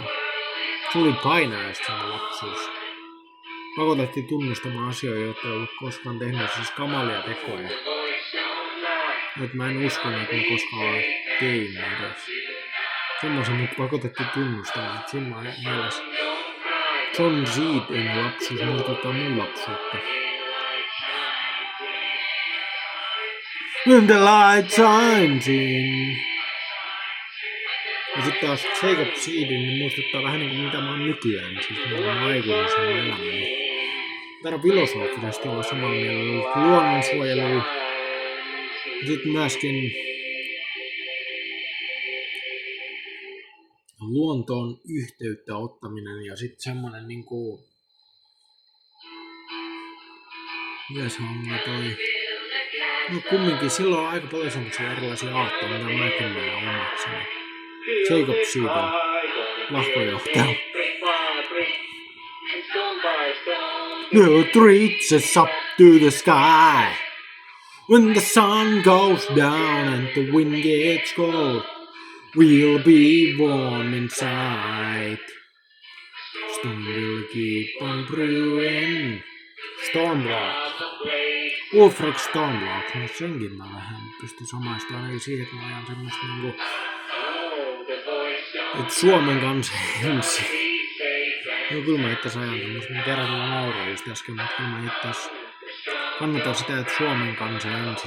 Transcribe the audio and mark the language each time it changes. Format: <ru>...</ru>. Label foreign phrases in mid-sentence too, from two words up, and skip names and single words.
<fi>Se oli painajaista sen lapsuus. Pakotettiin tunnustamaan asioita, joita ei ollut koskaan tehnyt, siis kamalia tekoja. Nyt mä en usko, että mä koskaan olen tein edes. Semmoisen mut pakotettiin tunnustamaan, että siinä mielessä John Seedin lapsuus muistuttaa mun lapsuutta.</fi> <en>When the light shines in.</en> <fi>Ja sitten taas Jacob Seedin niin muistuttaa vähän niinku mitä mä oon nykyään. Siis mä oon aikuisen sen elämäni. Täällä filosofisesti olla samalla mielellä luonnonsuojelu. Sitten myöskin luontoon yhteyttä ottaminen ja sitten semmonen niinku myös on toi. No kumminkin silloin on aika paljon semmosia erilaisia aatteita, mitä mäkin näen omakseni. Jacob Seedin lahkojohtaja.</fi> <en>No reaches up to the sky when the sun goes down and the wind gets cold. We'll be warm inside. Storm will keep on brewing. Stormblood. Ulfric Stormblood.</en> <fi>No senkin mä vähän pystyn samaistumaan ainakin siihen, että mä ajan semmoista niinku... Et Suomen kanssa ensin. No kyllä mä itse ajan semmoista. Mä tiedän, että mä nauroin just äsken, mutta kyllä mä itse kannatan sitä, että Suomen kanssa ensin.</fi>